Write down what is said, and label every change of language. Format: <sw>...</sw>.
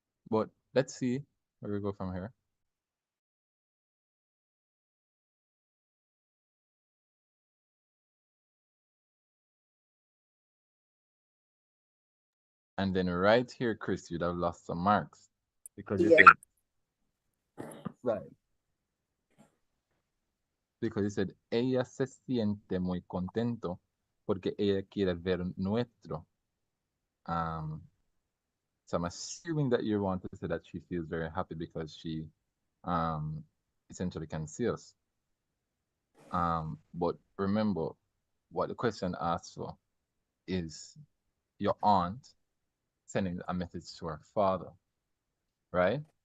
<en>But let's see where we go from here. And then right here, Chris, you'd have lost some marks because you Yeah. said, right, because you said,</en> <es>ella se siente muy contento porque ella quiere ver nuestro.</es> <en>Um, so I'm assuming that you want to say that she feels very happy because she um, essentially can see us. But remember, what the question asks for is your aunt sending a message to her father, right?</en>